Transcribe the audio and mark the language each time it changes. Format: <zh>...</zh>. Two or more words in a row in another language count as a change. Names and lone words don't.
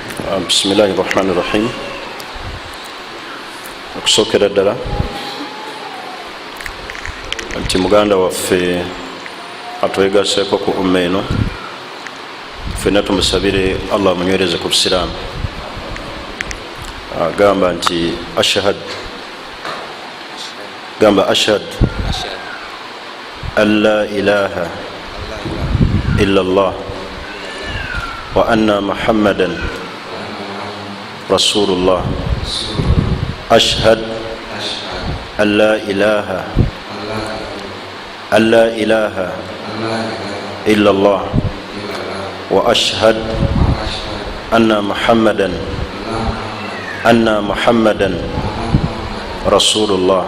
<ar>بسم الله الرحمن الرحيم.</ar> <lg>Okusokera ddala nti muganda waffe atwegaseeko ku umma eno, ffenna tumusabire Allah amunywereze ku busiraamu. Agamba nti</lg> <ar>أشهد أن لا إله إلا الله وأن محمدا رسول الله. أشهد أن لا إله إلا الله وأشهد أن محمدا رسول الله.</ar>